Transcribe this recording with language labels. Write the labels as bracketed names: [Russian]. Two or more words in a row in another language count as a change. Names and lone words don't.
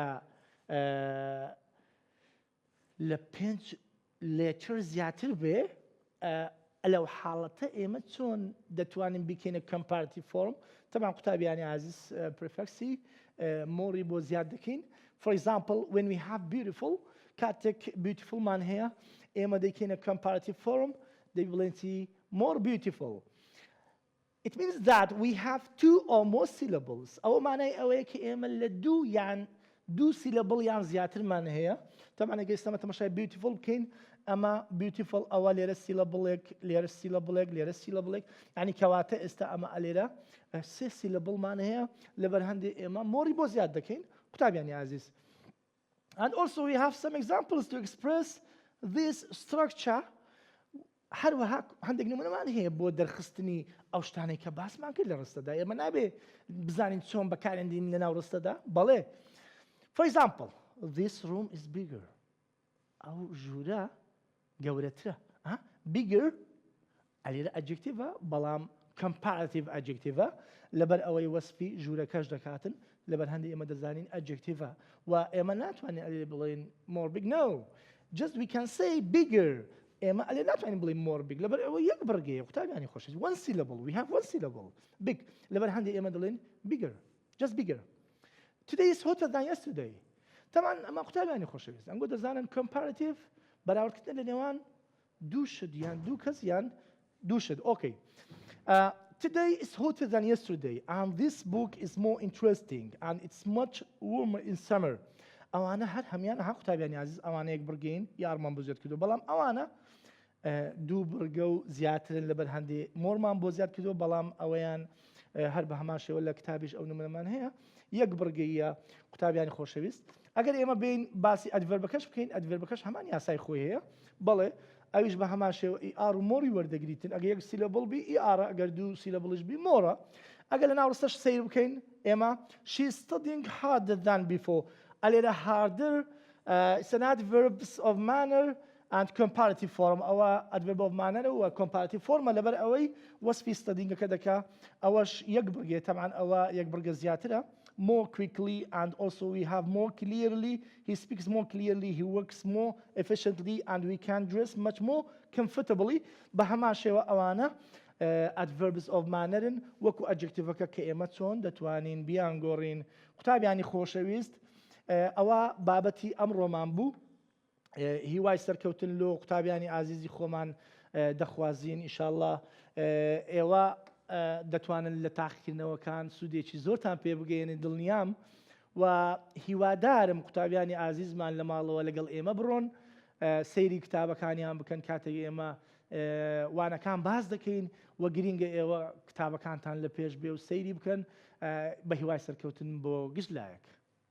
[Central Kurdish] لە 5 لێتر زیاتر بێ لەو حاڵەتە ئێمە چۆن دەتوانین بکەینە [English] comparative form [Central Kurdish] طبعا قوتابیانی عزیز پرفکسی مۆری بۆ زیاد دەکەین [English] for example when we have beautiful [Central Kurdish] کاتێک beautiful مان هەیە ئێمە دەیکەینە [English] comparative form [Central Kurdish] دەیبڵێن چی [English] more beautiful it means that we have two or more syllables [Central Kurdish] ئەوە مانای ئەوەیە کە ئێمە لە دوو یان دوو سیلەبڵ یان زیاترمان هەیە طبعا ئەگەر ئێستا تەماشای beautiful بکەین ئەمە beautiful ئەوە لێرە سیلەبڵێک لێرە سیلەبڵێک لێرە سیلەبڵێک یعنی کەواتە ئێستا ئەمە ئەلێرە سێ سیلەبڵمان هەیە لەبەر هەندێک ئێمە مۆری بۆ زیاد دەکەین قوتابیانی عزیز [English] and also we have some examples to express this structure [Central Kurdish] هەروەها هەندێک نمونەمان هەیە بۆ دەرخستنی ئەو شتانەی کە باسمان کرد لە ڕستەدا ئێمە نابێ بزانین چۆن بەکارهێنین لە ناو ڕستەدا بەڵێ [English] for example this room is bigger [Central Kurdish] ئەو ژوورە گەورەترە bigger ئەلێرە ئەدجێکتیڤە بەڵام comparative ئەدجێکتیڤە لەبەر ئەوەی وەسفی ژوورەکەش دەکاتن لەبەر هەندێک ئێمە دەزانین ئەدجێکتیڤە و ئێمە ناتوانین ئەلێ بڵێن [English] more big no just we can say bigger [Central Kurdish] ئێمە ئەلێ ناتوانین بڵێ [English] more big [Central Kurdish] لەبەر ئەوە یەک بەرگەیە قوتابیانی خۆشەویست [English] one syllable we have one syllable big [Central Kurdish] لەبەر هەندێک ئێمە دەڵێن [English] bigger just bigger today is hotter than yesterday [Central Kurdish] طبعا ئەمە قوتابیانی خۆشەویست ئەنگۆ دەزانن [English] comparative [Central Kurdish] بەراوردکردن لە نێوان دوو شت یان دوو کەس یان دوو شت [English] okay today is hotter than yesterday and this book is more interesting and it's much warmer in summer ئەوانە [Central Kurdish] هەر هەمیان ها قوتابیانی عزیز ئەوانە یەک بڕگەین یارمان بۆ زیاد کردو بەڵام ئەوانە دوو بڕگە و زیاترن لەبەر هەندێ مۆرمان بۆ زیاد کردو بەڵام ئەوەیان هەر بە هەمان شێوە لە کتابیش ئەو نمونەمان هەیە یەک بڕگەیە قوتابیانی خۆشەویست ئەگەر ئێمە بین باسی ئەدڤەربەکەش بکەین ئەدڤەربەکەش هەمان یاسای خۆی هەیە بەڵێ ئەویش بە هەمان شێوە ئیئار و مۆری وەردەگریتن ئەگەر یەک سیلەبڵ بی ئیئارە ئەگەر دوو سیلەبڵش بی مۆرە ئەگەر لە ناوڕستەش سیر بکەین ئێمە [English] she is studying harder than before [Central Kurdish] ئەلێرە harder [English] it's an adverbs of manner and comparative form [Central Kurdish] ئەوە [English] adverb of manner [Central Kurdish] و [English] comparative form [Central Kurdish] لەبەر ئەوەی وەسفی studyingەکە دەکا ئەوەش یەک بڕگێ طبعا ئەوە یەک بڕگە زیاترە [English] more quickly and also we have more clearly he speaks more clearly he works more efficiently and we can dress much more comfortably [Central Kurdish] بە هەمان شێوە ئەوانە [English] adverbs of manner [Central Kurdish] وەکو adjectivەکە کە ئێمە چۆن دەتوانین بیانگۆڕین قوتابیانی خۆشەویست ئەوە بابەتی ئەمڕۆمان بوو هیوای سەرکەوتن لۆ قوتابیانی ئازیزی خۆمان دەخوازیین ئینشاءالله ئێوە دەتوانن لە تاقیکردنەوەکان سوودێکی زۆرتان پێ بگەێنن دڵنیام و هیوادارم قوتابیانی ئازیزمان لە ماڵەوە لەگەڵ ئێمە بڕۆن سەیری کتابەکانیان بکەن کاتێک ئێمە وانەکان باز دەکەین و گرینگە ئێوە کتابەکانتان لە پێش بێ و سەیری بکەن بە هیوای سەرکەوتن بۆ گشت لایەک